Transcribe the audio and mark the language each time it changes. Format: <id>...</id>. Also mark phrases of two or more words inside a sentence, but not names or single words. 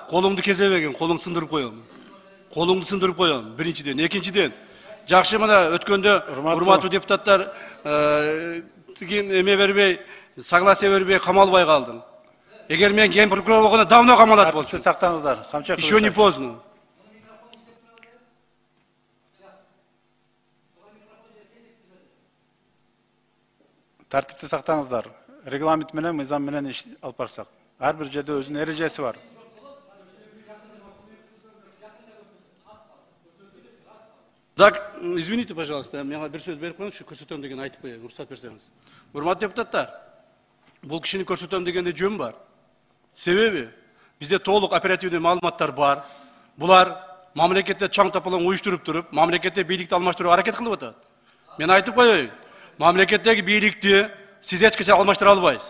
<ky>Колуңду кезебеген, колуң сындырып коем. Колуңду сындырып коем. Биринчиден, экинчиден. Жакшы, мына өткөндө урматтуу депутаттар эме бербей, согласие бербей камалбай калдым. Эгер мен ген прокурор болгондо давно камалат болчу. Сактаңыздар. Камчак.</ky> <ru>Еще не поздно.</ru> <ky>Тартипти сактаңыздар. Регламент менен, мыйзам менен иш алып барсак. Ар бир жерде өзүнүн эрежеси бар.</ky> <ru>Так, извините, пожалуйста,</ru> <ky>мен бир сөз берип коюңузчу, көрсөтөм деген айтып коеюн, уруксат берсеңиз. Урматтуу депутаттар, бул кишини көрсөтөм дегенде жөн бар. Себеби бизде толук оперативдүү маалыматтар бар. Булар мамлекетте чаң тапалаң уюштуруп туруп, мамлекетте бийликти алмаштырууга аракет кылып атат. Мен айтып коеюн, мамлекеттеги бийликти сиз эч качан алмаштыра албайсыз.</ky>